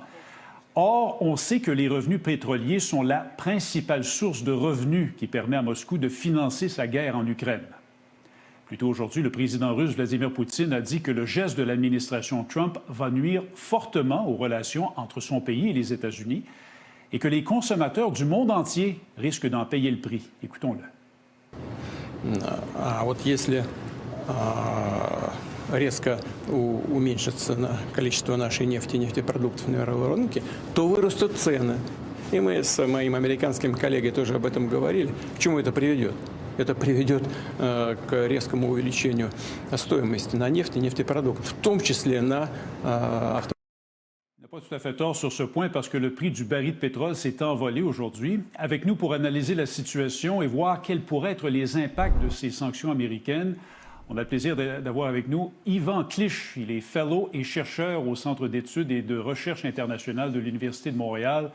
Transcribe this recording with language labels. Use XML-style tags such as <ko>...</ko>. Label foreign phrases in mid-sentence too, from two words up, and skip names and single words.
<fr>Or, on sait que les revenus pétroliers sont la principale source de revenus qui permet à Moscou de financer sa guerre en Ukraine. Plus tôt aujourd'hui, le président russe Vladimir Poutine a dit que le geste de l'administration Trump va nuire fortement aux relations entre son pays et les États-Unis et que les consommateurs du monde entier risquent d'en payer le prix. Écoutons-le.</fr> <ru>Резко уменьшится количество нашей нефти и нефтепродуктов на мировом рынке, то вырастут цены. И мы с моим американским коллегой тоже об этом говорили. К чему это приведет? Это приведет к резкому увеличению стоимости на нефть и нефтепродукты, в том числе на автомобили.</ru> <fr>Il n'a pas tout à fait tort sur ce point parce que le prix du baril de pétrole s'est envolé aujourd'hui. Avec nous pour analyser la situation et voir quels pourraient être les impacts de ces sanctions américaines, on a le plaisir d'avoir avec nous Ivan Clich. Il est fellow et chercheur au Centre d'études et de recherche internationale de l'Université de Montréal.</fr>